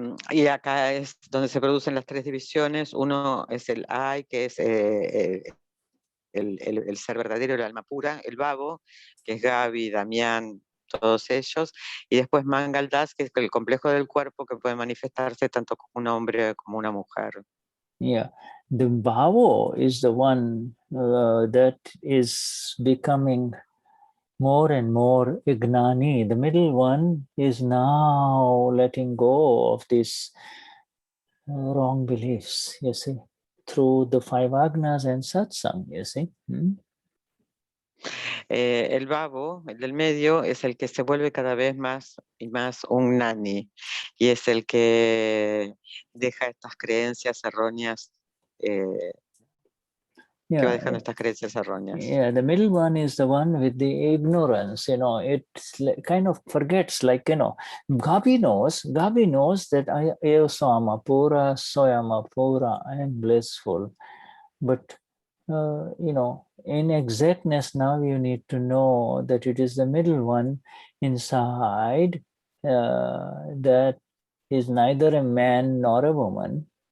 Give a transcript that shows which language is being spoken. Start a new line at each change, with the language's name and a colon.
Spanish: Y acá es donde se producen las tres divisiones. Uno es el I, que es el ser verdadero, el alma pura, el Babo, que es Gaby, Damián, todos ellos, y después Mangaldas, que es el complejo del cuerpo que puede manifestarse tanto como un hombre como una mujer.
English: Yeah, the Bhavo is the one that is becoming more and more Gnani. The middle one is now letting go of these wrong beliefs, you see, through the five agnas and satsang, you see.
Spanish: El Babo, el del medio, es el que se vuelve cada vez más y más un Gnani, y es el que deja estas creencias erróneas. Que va dejando estas creencias erróneas.
English: Yeah, the middle one is the one with the ignorance, it's kind of forgets, Gabi knows that I also am Apura, so I am Apura, I am blissful. But, in exactness, now you need to know that it is the middle one inside that is neither a man nor a woman.